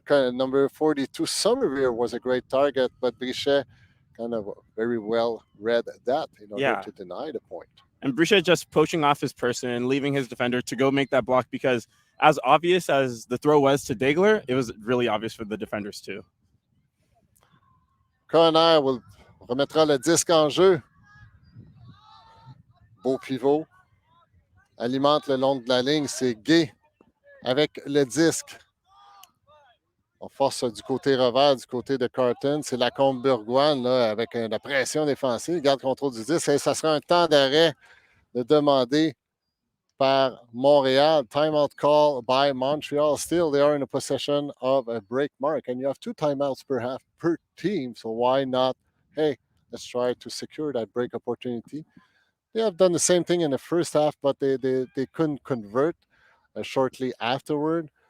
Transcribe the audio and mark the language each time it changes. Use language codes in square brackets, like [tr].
[en] Kind of number 42, Somerville was a great target, but Brichet kind of very well read that in order to deny the point. And Brichet just poaching off his person and leaving his defender to go make that block, because as obvious as the throw was to Degler, it was really obvious for the defenders too. [fr] Corner remettra le disque en jeu. Beau pivot. Alimente le long de la ligne. C'est Gay avec le disque. On force du côté revers, du côté de Carleton. C'est la Combe-Burgoine avec la pression défensive. Garde contrôle du disque. Et ça sera un temps d'arrêt de demander par Montréal. [en] Timeout call by Montreal. Still, they are in a possession of a break mark. And you have 2 timeouts per team. So why not, hey, let's try to secure that break opportunity. They have done the same thing in the first half, but they couldn't convert shortly afterward.